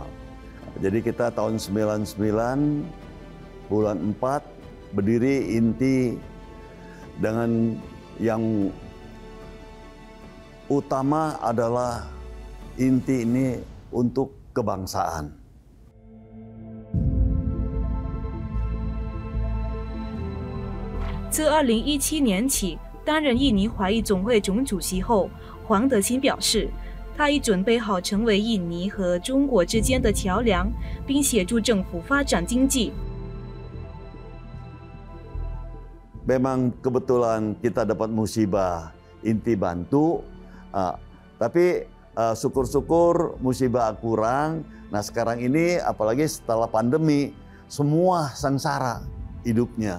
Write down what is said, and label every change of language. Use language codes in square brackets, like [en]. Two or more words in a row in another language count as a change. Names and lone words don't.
[id] Jadi kita tahun 99 bulan 4 berdiri inti dengan yang utama adalah inti ini untuk kebangsaan. [zh] 自2017年起担任印尼华裔总会总主席后，黄德兴表示，他已准备好成为印尼和中国之间的桥梁，并协助政府发展经济。 [id] Memang kebetulan kita dapat musibah, inti bantu, tapi syukur-syukur musibah kurang. Nah sekarang ini apalagi setelah pandemi, semua sengsara hidupnya.